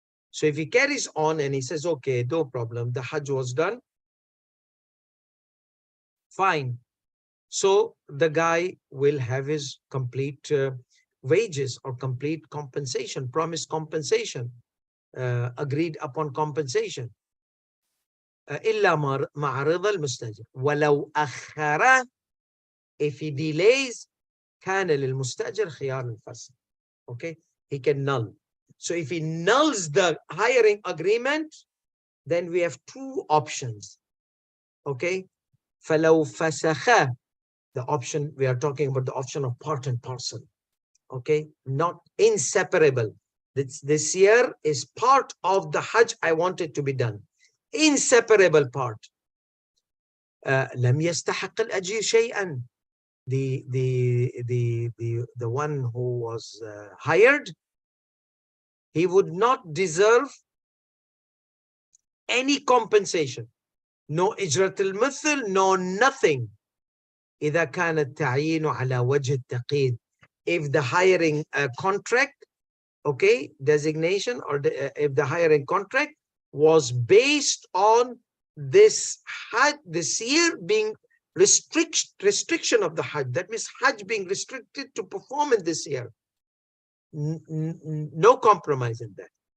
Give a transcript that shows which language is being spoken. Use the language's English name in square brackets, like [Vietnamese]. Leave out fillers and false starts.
[English] So if he carries on and he says, okay, no problem, the Hajj was done, fine. So the guy will have his complete wages or complete compensation, promised compensation, agreed upon compensation. [Arabic] إلا مع رضا المستأجر ولو أخر. [English] If he delays [Arabic] كان للمستأجر خيار الفسخ. [English] Okay, he can null. So if he nulls the hiring agreement, then we have two options. Okay, [Arabic] فلو فسخ, [English] the option we are talking about, the option of part and parcel. Okay, not inseparable. This year is part of the Hajj I wanted to be done. Inseparable part. [Arabic] لم يستحق الأجير شيئا. [English] The one who was hired, he would not deserve any compensation. No إجرة المثل, no nothing. [Arabic] إذا كان التعيين على وجه التقييد. [English] If the hiring contract, okay, designation, or if the hiring contract was based on this Hajj, this year being restriction of the Hajj. That means Hajj being restricted to perform in this year. No compromise in that.